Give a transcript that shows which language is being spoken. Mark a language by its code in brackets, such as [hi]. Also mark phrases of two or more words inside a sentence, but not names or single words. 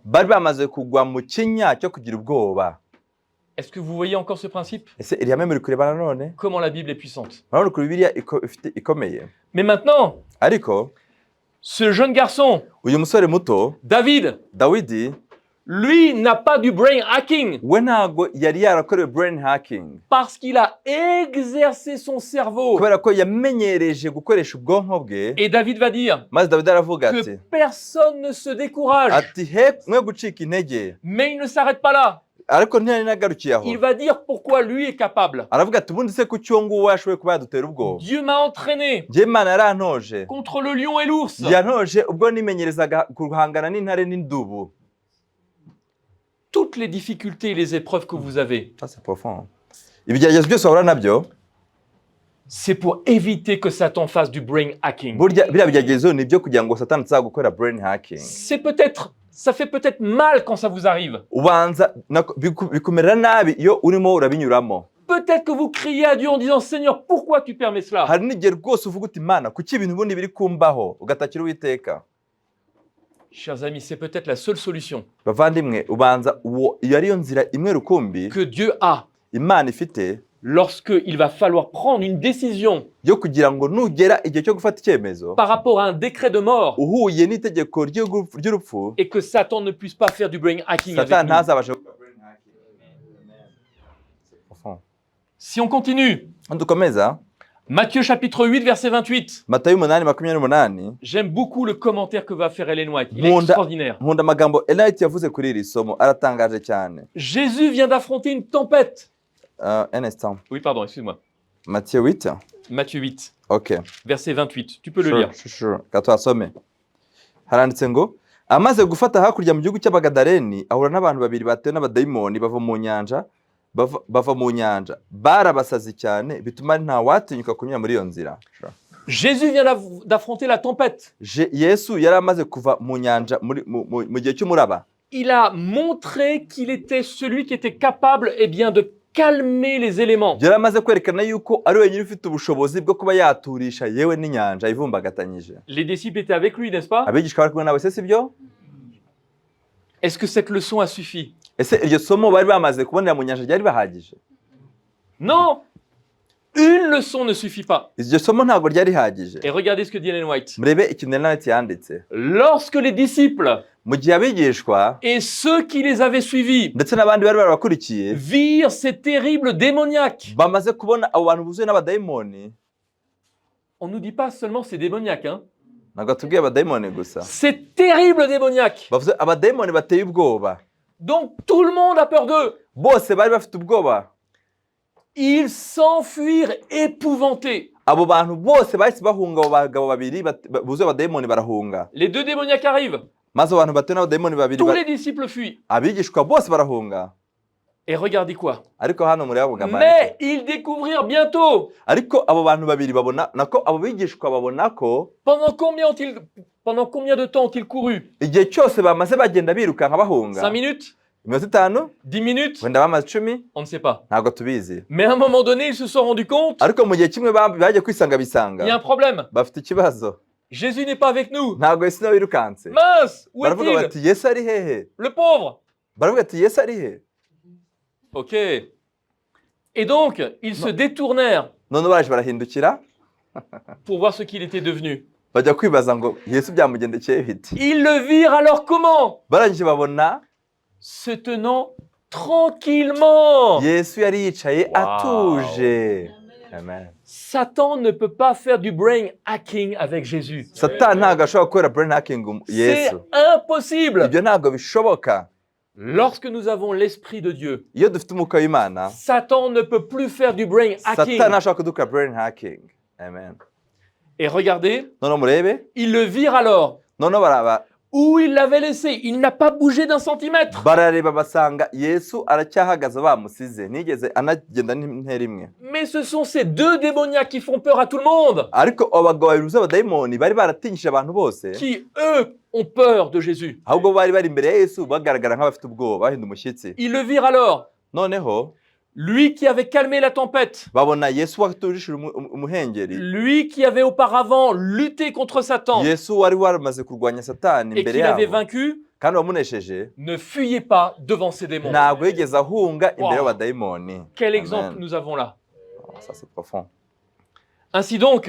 [rw] Bari bamaze kugwa mu kinya cyo kugira ubwoba. [fr] Est-ce que vous voyez encore ce principe? [rw] Ese iri hamwe muri kureba nanone? [fr] Comment la Bible est puissante. [rw] Urabona ko Bibiliya ikomeye. [fr] Mais maintenant, [rw] Ariko [fr] ce jeune garçon, [rw] uyu musore muto Dawidi, [fr] lui n'a pas du [en] brain hacking. [rw] We ntago yari yarakorewe [en] brain hacking. [fr] Parce qu'il a exercé son cerveau. [rw] Kubera ko yamenyereje gukoresha ubwonko bwe. [fr] Et David va dire [rw] maze Dawidi aravuga ati, [fr] que personne ne se décourage. [rw] Ati he mwe gucika intege. [fr] Mais il ne s'arrête pas là. [rw] Ariko ntiyari nagarukiye aho. [fr] Il va dire pourquoi lui est capable. [rw] Aravuga ati ubundi se ku cyongo washoboye kuba yadutera ubwoba. [fr] Dieu m'a entraîné. [rw] Njye Imana yarantoje. [fr] Contre le lion et l'ours. [rw] Yantoje ubwo nimenyerezaga guhangana n'intare n'indubu. [fr] Toutes les difficultés et les épreuves que vous avez, ça c'est profond. [rw] Ibigeragezo byose wahura nabyo, [fr] c'est pour éviter que Satan fasse du [en] brain hacking. [rw] Burya biriya bigeragezo ni byo kugira ngo Satani azagukora [en] brain hacking. [fr] Ça fait peut-être mal quand ça vous arrive. [rw] Ubanza bikumera nabi iyo urimo urabinyuramo. [fr] Peut-être que vous criez à Dieu en disant Seigneur, pourquoi tu permets cela? [rw] Hari n'igihe rwose uvuga uti Mana, kuki ibintu ubundi biri kumbaho ugatakira Uwiteka. [fr] Chers amis, c'est peut-être la seule solution [rw] bavandimwe ubanza uwo iyo ariyo nzira imwe rukumbi [fr] que Dieu a [rw] Imana ifite [fr] lorsque il va falloir prendre une décision [rw] yo kugira ngo nugera igihe cyo gufata icyemezo [fr] par rapport à un décret de mort [rw] uhuye n'itegeko ry'urupfu [fr] et que Satan ne puisse pas faire du [en] brain hacking [fr] avec Satan nous. [rw] ntazabashe gukora [en] brain hacking. [fr] Si on continue, [rw] dukomeza [fr] Matthieu chapitre 8 verset 28. [rw] Matayo 8:28. [fr] J'aime beaucoup le commentaire que va faire Ellen White. Il est extraordinaire. [rw] Nkunda amagambo Ellen White yavuze kuri iri somo aratangaje cyane. [fr] Jésus vient d'affronter une tempête. Un instant. Oui, pardon, excuse-moi. Matthieu 8. Matthieu 8. OK. Verset 28. Tu peux le lire. [rw] Sure. Katwasome. Haranditse ngo amaze gufata hakurya mu gihugu cy'Abagadaleni ahura n'abantu babiri batewe n'abadayimoni bava mu nyanja barabasazi cyane bituma nta watinyuka kunyura muri iyo nzira. [fr] Jésus vient d'affronter la tempête. [rw] Yesu yari amaze kuva mu nyanja mu gihe cy'umuraba. [fr] Il a montré qu'il était celui qui était capable bien de calmer les éléments. [rw] Yari amaze kwerekana yuko ari wenyine ufite ubushobozi bwo kuba yaturisha yewe n'inyanja ivumbagatanyije. [fr] Les disciples étaient avec lui, n'est-ce pas? [rw] Abigishwa bari kumwe nawe se sibyo? [fr] Est-ce que cette leçon a suffi? [rw] Ese iryo somo bari bamaze kubonera mu nyanja ryari bahagije? [fr] Non. Une leçon ne suffit pas. [rw] Iryo somo ntabwo ryari hagije. [fr] Et regardez ce que dit Ellen White. [rw] Murebe ikintu Ellen White yanditse. [fr] Lorsque les disciples [rw] mu gihe abigishwa [fr] et ceux qui les avaient suivis [rw] ndetse n'abandi bari barabakurikiye [fr] virent ces terribles démoniaques. [rw] Bamaze kubona abo bantu buzuye n'abadayimoni. [fr] On nous dit pas seulement c'est démoniaque, hein. [rw] Ntabwo tubwiye abadayimoni gusa. [fr] C'est terrible démoniaque. [rw] Bavuze abadayimoni bateye ubwoba. [fr] Donc tout le monde a peur d'eux. [rw] Bose bari bafite ubwoba. [fr] Ils s'enfuirent épouvantés. [rw] Abo bantu bose bahise bahunga abo bagabo babiri buzuye abadayimoni barahunga. [fr] Les deux démoniaques arrivent. [rw] Maze abantu batewe n'abadayimoni babiri. [fr] Tous les disciples fuient. [rw] Abigishwa bose barahunga. [fr] Et regardez quoi. [rw] Ariko hano muri abo gamani. [fr] Mais ils découvrirent bientôt. [rw] Ariko abo bantu babiri babona nako abo bigishwa babona ko [fr] pendant combien de temps ont-ils couru? [rw] Igihe cyose bamaze bagenda birukanka bahunga. [fr] 5 minutes? [rw] Iminota 5? [fr] 10 minutes? [rw] Wenda bamaze 10? [fr] On ne sait pas. [rw] Ntabwo tubizi. [fr] Mais à un moment donné, ils se sont rendus compte. [rw] Ariko mu gihe kimwe baje kwisanga bisanga. [fr] Il y a un problème. [rw] Bafite ikibazo. [fr] Jésus n'est pas avec nous. [rw] Ntabwo Yesu nawe wirukanse. [fr] Mince, où [rw] baravuga bati Yesu ari hehe? [fr] Le pauvre. [rw] Baravuga ati Yesu ari hehe? [fr] OK. Et donc, ils se détournèrent [rw] none baraje barahindukira [fr] pour voir ce qu'il était devenu. [rw] Bajya kwibaza ngo Yesu byamugendekeye bite? [fr] Ils le virent alors comment? Barangije babona se tenant tranquillement. [rw] Yesu yari yicaye atuje. Amen. [fr] Satan ne peut pas faire du [en] brain hacking [fr] avec Jésus. [rw] Satan ntabwo ashobora gukora [en] brain hacking [rw] Yesu. [fr] C'est impossible. [rw] Ibyo ntabwo bishoboka. [fr] Lorsque nous avons l'esprit de Dieu, [rw] iyo dufite umwuka w'Imana, [fr] Satan ne peut plus faire du [en] brain hacking. [rw] Satan ntashobora kudukora [en] brain hacking. [rw] Amen. [fr] Et regardez, [rw] noneho murebe, [fr] ils le virent alors. [rw] noneho [fr] où il l'avait laissé. Il n'a pas bougé d'un centimètre. [rw] barareba basanga Yesu aracyahagaze bamusize nigeze anagenda n'intera imwe. [fr] Mais ce sont ces deux démoniaques qui font peur à tout le monde. [rw] Ariko abagabo babiri b'abadayimoni bari baratinyishije abantu bose, [fr] Qui, eux, ont peur de Jésus. [rw] ahubwo bari bari imbere ya Yesu bagaragara nk'abafite ubwoba bahinda umushyitsi. [fr] Ils le virent alors. [rw] Noneho [fr] Lui qui avait calmé la tempête. [rw] babona Yesu watujishije umuhengeri, [fr] Lui qui avait auparavant lutté contre Satan [rw] Yesu wari waramaze kurwanya Satani [fr] et [rw] imbere [fr] qui l'avait [rw] yabo [fr] vaincu, [rw] kandi wamunesheje, [fr] ne fuyez pas devant ces démons. [rw] ntabwo yigeze ahunga imbere Wow. y'abadayimoni. [fr] Quel Amen. exemple nous avons là. Oh, ça c'est profond. Ainsi donc,